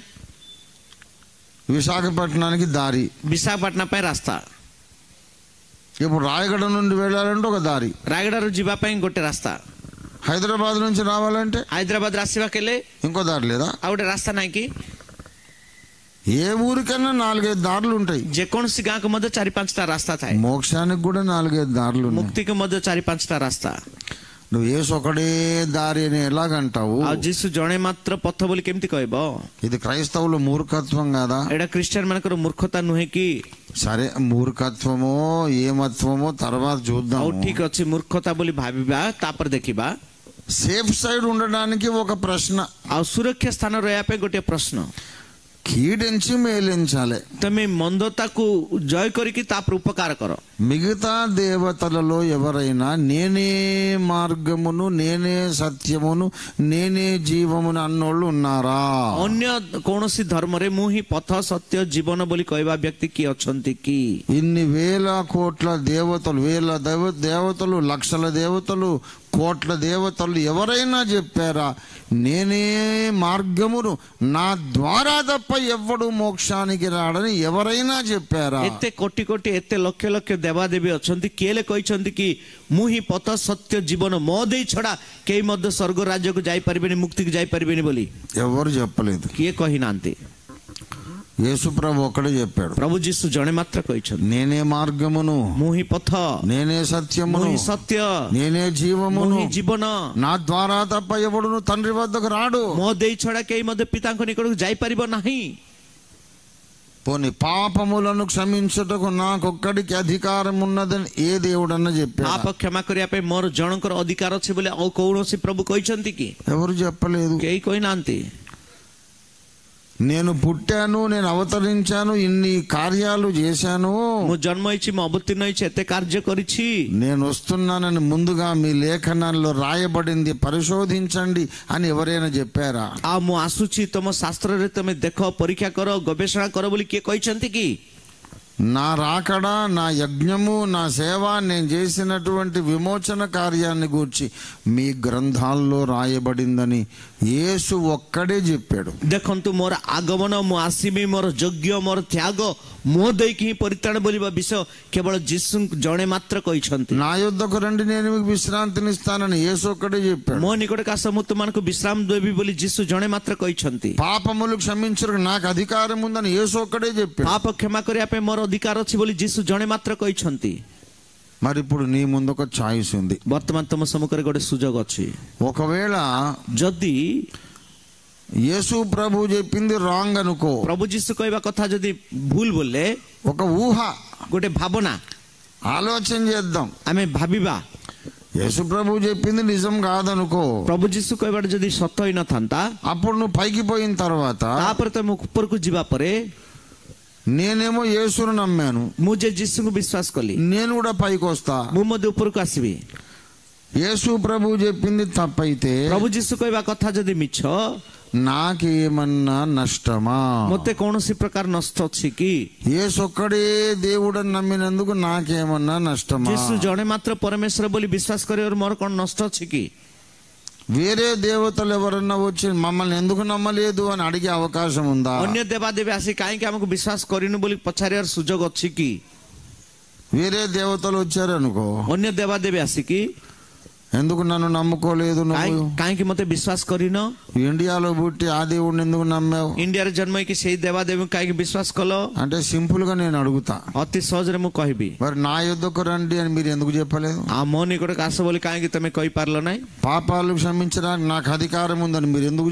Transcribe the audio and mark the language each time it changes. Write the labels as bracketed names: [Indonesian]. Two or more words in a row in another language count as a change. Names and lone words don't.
[Telugu] విశాఖపట్నానికి దారి, [Odia] ବିଶାଖାପାଟଣା ପାଇଁ ରାସ୍ତା. [Telugu] ఇప్పుడు రాయగడ నుండి వెళ్ళాలంటే ఒక దారి, [Odia] ରାୟଗଡ଼ାରୁ ଯିବା ପାଇଁ ଗୋଟେ ରାସ୍ତା, [Telugu] హైదరాబాద్ నుంచి రావాలంటే [Odia] ହାଇଦ୍ରାବାଦ ଆସିବା କେଲେ [Telugu] ఇంకో దారి లేదా? [Odia] ଆଉ ଗୋଟେ ରାସ୍ତା ନାହିଁ କି? [Telugu] ఏ ఊరికైనా 4-5 దారులు ఉంటాయి. [Odia] ଯେକୌଣସି ଗାଁକୁ ମଧ୍ୟ 4-5ଟା ରାସ୍ତା ଥାଏ. [Telugu] మోక్షానికి కూడా 4-5 దారులు ఉన్నాయి. [Odia] ମୁକ୍ତିକୁ ମଧ୍ୟ 4-5ଟା ରାସ୍ତା. [Telugu] నువ్వు యేసు ఒకడే దారి అని ఎలాగంటావు? [Odia] ଆଉ ଯୀଶୁ ଜଣେ ମାତ୍ର ପଥ ବୋଲି କେମିତି କହିବ? [Telugu] ఇది క్రైస్తవుల మూర్ఖత్వం కాదా? [Odia] ଏଇଟା ଖ୍ରୀଷ୍ଟିଆନ ମାନଙ୍କର ମୂର୍ଖତା ନୁହେଁ କି? [Telugu] సరే, మూర్ఖత్వమో ఏమత్వమో తర్వాత చూద్దాం. [Odia] ଆଉ ଠିକ ଅଛି, ମୂର୍ଖତା ବୋଲି ଭାବିବା, ତାପରେ ଦେଖିବା. [English] safe side [Telugu] ఉండడానికి ఒక ప్రశ్న, [Odia] ଆଉ ସୁରକ୍ଷା ସ୍ଥାନ ରହିବା ପାଇଁ ଗୋଟିଏ ପ୍ରଶ୍ନ. [Telugu] కీడించి మేలించాలి. [Odia] ତମେ ମନ୍ଦତାକୁ ଜୟ କରିକି ତାପରେ ଉପକାର କର. [Telugu] మిగతా దేవతలలో ఎవరైనా నేనే మార్గమును, నేనే సత్యమును, నేనే జీవమును అన్నోళ్ళు ఉన్నారా? [Odia] ଅନ୍ୟ କୌଣସି ଧର୍ମରେ ମୁଁ ହିଁ ପଥ ସତ୍ୟ ଜୀବନ ବୋଲି କହିବା ବ୍ୟକ୍ତି କିଏ ଅଛନ୍ତି କି? [Telugu] ఇన్ని వేల కోట్ల దేవతలు, దేవతలు, లక్షల దేవతలు, కోట్ల దేవతలు ఎవరైనా చెప్పారా నేనే మార్గమును, నా ద్వారా తప్ప ఎవ్వడు మోక్షానికి రాడని ఎవరైనా చెప్పారా? [Odia] ଏତେ କୋଟି କୋଟି ଏତେ ଲକ୍ଷ ଲକ୍ଷ ଦେବାଦେବୀ ଅଛନ୍ତି, କିଏ କହିଛନ୍ତି କି ମୁଁ ହିଁ ପଥ ସତ୍ୟ ଜୀବନ, ମୋ ଦେଇ ଛଡା କେହି ମଧ୍ୟ ସ୍ୱର୍ଗ ରାଜ୍ୟକୁ ଯାଇପାରିବେନି, ମୁକ୍ତିକୁ ଯାଇପାରିବେନି ବୋଲି [Telugu] ఎవరు చెప్పలేదు. [Odia] କିଏ କହିନାହାନ୍ତି? [Telugu] యేసు ప్రభు ఒక్కడే చెప్పాడు. [Odia] ପ୍ରଭୁ ଯୀଶୁ ଜଣେ ମାତ୍ର କହିଛନ୍ତି, [Telugu] నేనే మార్గమును, [Odia] ମୁଁ ହିଁ పଥ, [Telugu] నేనే సత్యమును, [Odia] ମୁଁ ହିଁ సତ୍ୟ, [Telugu] నేనే [Odia] ମୁଁ [Telugu] జీవమును, [Odia] ହିଁ ଜୀବନ, [Telugu] నా ద్వారా తప్ప ఎవడును తండ్రి వద్దకు రాడు. [Odia] ମୋ ଦେଇ ଛଡା କେହି ମଧ୍ୟ ପିତାଙ୍କ ନିକଟକୁ ଯାଇପାରିବ ନାହିଁ. [Telugu] పోనీ పాపములను క్షమించుటకు నాకొక్కడికి అధికారం ఉన్నదని ఏ దేవుడన్నా చెప్పాడు? [Odia] ପାପ କ୍ଷମା କରିବା ପାଇଁ ମୋର ଜଣଙ୍କର ଅଧିକାର ଅଛି ବୋଲି ଆଉ କୌଣସି ପ୍ରଭୁ କହିଛନ୍ତି କି? [Telugu] ఎవరు చెప్పలేదు. [Odia] କେହି କହିନାହାନ୍ତି. [Telugu] నేను పుట్టాను, నేను అవతరించాను, ఇన్ని కార్యాలు చేశాను, [Odia] ମୁଁ ଜନ୍ମ ହେଇଛି, ମୁଁ ଅବତୀର୍ଣ୍ଣ ହେଇଛି, ଏତେ କାର୍ଯ୍ୟ କରିଛି, [Telugu] నేను వస్తున్నానని ముందుగా మీ లేఖనాల్లో రాయబడింది పరిశోధించండి అని ఎవరైనా చెప్పారా? [Odia] ଆଉ ମୁଁ ଆସୁଛି ତମ ଶାସ୍ତ୍ରରେ ତମେ ଦେଖ, ପରୀକ୍ଷା କର, ଗବେଷଣା କର ବୋଲି କିଏ କହିଛନ୍ତି କି? [Telugu] నా రాకడ, నా యజ్ఞము, నా సేవ, నేను చేసినటువంటి విమోచన కార్యాన్ని గూర్చి మీ గ్రంథాల్లో రాయబడిందని యేసు ఒక్కడే చెప్పాడు. [Odia] ଦେଖନ୍ତୁ ମୋର ଆଗମନ, ମୁଁ ଆସିବି, ମୋର ଯଜ୍ଞ, ମୋର ତ୍ୟାଗ ମୋ ଦେଇକି ହିଁ ପରିତ୍ରାଣ ବୋଲିବା ବିଷୟ କେବଳ ଯୀଶୁ ଜଣେ ମାତ୍ର କହିଛନ୍ତି. [Telugu] నా యుద్ధకు రండి, నేను మీకు విశ్రాంతిని ఇస్తానని యేసు ఒక్కడే చెప్పాడు. [Odia] ମୋ ନିକଟକୁ ଆସ, ମୁଁ ତୁମମାନଙ୍କୁ ବିଶ୍ରାମ ଦେବି ବୋଲି ଯୀଶୁ ଜଣେ ମାତ୍ର କହିଛନ୍ତି. [Telugu] పాపములు క్షమించడానికి నాకు అధికారం ఉందని యేసు ఒక్కడే చెప్పాడు. [Odia] ପାପ କ୍ଷମା କରିବା ପାଇଁ ମୋର ଅଧିକାର ଅଛି ବୋଲି ଯୀଶୁ ଜଣେ ମାତ୍ର କହିଛନ୍ତି. [Telugu] మరి ఇప్పుడు నీ ముందు ఒక చాయిస్ ఉంది. [Odia] ବର୍ତ୍ତମାନ ତମ ସମ୍ମୁଖରେ ଗୋଟେ ସୁଯୋଗ ଅଛି. [Telugu] ఒకవేళ [Odia] ଯଦି [Telugu] యేసు ప్రభు చెప్పింది రాంగ్ అనుకో, [Odia] ପ୍ରଭୁ ଯୀଶୁ କହିବା କଥା ଯଦି ଭୁଲ ବୋଲେ, [Telugu] ఒక ఊహ, [Odia] ଗୋଟେ ଭାବନା, [Telugu] ఆలోచన చేద్దాం. [Odia] ଆମେ ଭାବିବା [Telugu] యేసు ప్రభు చెప్పింది నిజం కాదనుకో, [Odia] ପ୍ରଭୁ ଯୀଶୁ କହିବାଟା ଯଦି ସତ ହେଇନଥାନ୍ତା, [Telugu] అప్పుడు నువ్వు పైకి పోయిన తర్వాత [Odia] ତାପରେ ତମେ ଉପରକୁ ଯିବା ପରେ [Telugu] నేనేమో యేసును నమ్మాను, [Odia] ମୁଁ ଯେ ଯୀଶୁଙ୍କୁ ବିଶ୍ୱାସ କଲି, [Telugu] నేను కూడా పైకి వస్తా. [Odia] ମୁଁ ମଧ୍ୟ ଉପରକୁ ଆସିବି. [Telugu] యేసు ప్రభు చెప్పింది తప్పైతే [Odia] ପ୍ରଭୁ ଯୀଶୁ କହିବା କଥା ଯଦି ମିଛ, [Telugu] నాకేమన్నా నష్టమా? [Odia] ମୋତେ କୌଣସି ପ୍ରକାର ନଷ୍ଟ ଅଛି କି? [Telugu] యేసు ఒక్కడే దేవుడని నమ్మినందుకు నాకేమన్నా నష్టమా? [Odia] ଯୀଶୁ ଜଣେ ମାତ୍ର ପରମେଶ୍ୱର ବୋଲି ବିଶ୍ୱାସ କରିବାରୁ ମୋର କ'ଣ ନଷ୍ଟ ଅଛି କି? [Telugu] వేరే దేవతలు ఎవరన్నా వచ్చి మమ్మల్ని ఎందుకు నమ్మలేదు అని అడిగే అవకాశం ఉందా? [Odia] ଅନ୍ୟ ଦେବାଦେବୀ ଆସି କାହିଁକି ଆମକୁ ବିଶ୍ୱାସ କରିନୁ ବୋଲି ପଚାରିବାର ସୁଯୋଗ ଅଛି କି? [Telugu] వేరే దేవతలు వచ్చారనుకో, [Odia] ଅନ୍ୟ ଦେବାଦେବୀ ଆସିକି [Telugu] ఎందుకు నన్ను నమ్ముకోలేదు, నువ్వు [Odia] କାହିଁକି ମୋତେ ବିଶ୍ୱାସ କରିନ? [Telugu] ఇండియాలో పుట్టి ఆ దేవుడిని ఎందుకు నమ్మావు? [Odia] ଇଣ୍ଡିଆରେ ଜନ୍ମ ହେଇକି ସେଇ ଦେବାଦେବୀଙ୍କୁ କାହିଁକି ବିଶ୍ୱାସ କଲ? [Telugu] అంటే సింపుల్ గా నేను అడుగుతా, [Odia] ଅତି ସହଜରେ ମୁଁ କହିବି, [Telugu] మరి నా యుద్ధకు రండి అని మీరు ఎందుకు చెప్పలేదు? [Odia] ఆ ମୋ ନିକଟକୁ ଆସ ବୋଲି କାହିଁକି ତମେ କହିପାରିଲ ନାହିଁ? [Telugu] పాపాలు క్షమించడానికి నాకు అధికారం ఉందని మీరు ఎందుకు